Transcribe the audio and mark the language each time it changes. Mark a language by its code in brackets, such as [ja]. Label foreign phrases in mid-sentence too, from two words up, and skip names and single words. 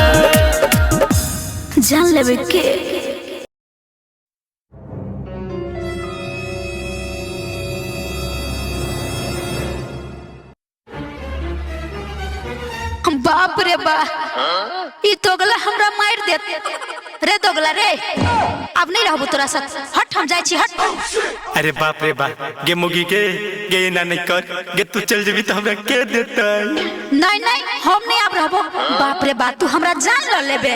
[mai] जान लेबे के बाप रे बा ई दोगला हमरा मार देत रे दोगला रे अब नहीं रहबो तोरा साथ हट हम जाई छी हट अरे बाप रे बाप गे मोगी के गे ना नहीं कर गे तू चल जेबी तो हमरा के देता नहीं नहीं हम नहीं अब रहबो बाप रे बा तू हमरा जान ल लेबे